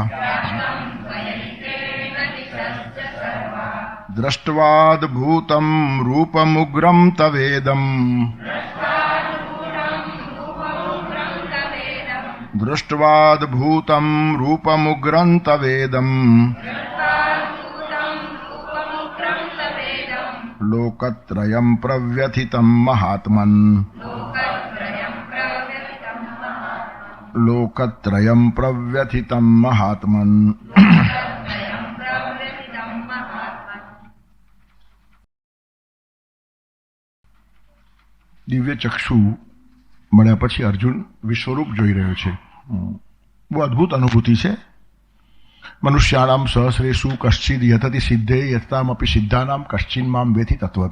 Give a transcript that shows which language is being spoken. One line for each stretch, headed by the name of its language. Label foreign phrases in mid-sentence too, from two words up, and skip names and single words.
Sanskrit: दृष्ट्वाद्भूतं रूपमुग्रं तवेदं दृष्ट्वाद्भूतं रूपमुग्रं तवेदं लोकत्रयं प्रव्यथितं महात्मन् लोकत्रयं प्रव्यथितं महात्मन्
Gujarati: દિવ્ય ચક્ષુ મળ્યા પછી અર્જુન વિશ્વરૂપ જોઈ રહ્યો છે. બહુ અદ્ભુત અનુભૂતિ છે.
Sanskrit: मनुष्याणाम सहस्रेषु कश्चिद यतति सिद्धे यतामपी सिद्धानाम कश्चिन माम वेथी तत्वतः.